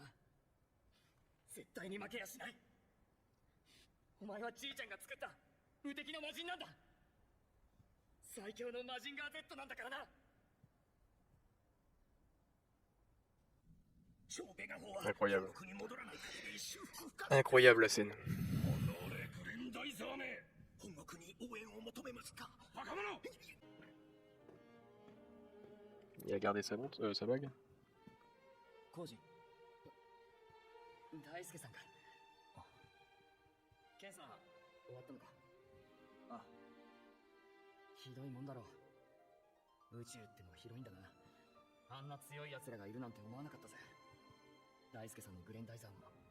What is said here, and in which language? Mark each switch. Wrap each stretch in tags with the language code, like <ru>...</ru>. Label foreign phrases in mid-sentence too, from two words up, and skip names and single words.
<ja>絶対に負けやしない。お前はじいちゃんが作った無敵の魔人なんだ。最強のマジンガー Z なんだからな。超ベガ砲は</ja> <fr>Incroyable.</fr> <ja>国に戻らない限り修復不可。</ja> <fr>Incroyable la scène.</fr> <ja>グレンダイザーめ、本国に応援を求めますか。若者。</ja> <fr>Il a gardé sa montre, sa bague.</fr> <ja>コージ、大輔さんか。ケンさん、終わったのか。あ、ひどいもんだろう。宇宙ってのは広いんだな。あんな強い奴らがいるなんて思わなかったぜ。大輔さんのグレンダイザーも。</ja>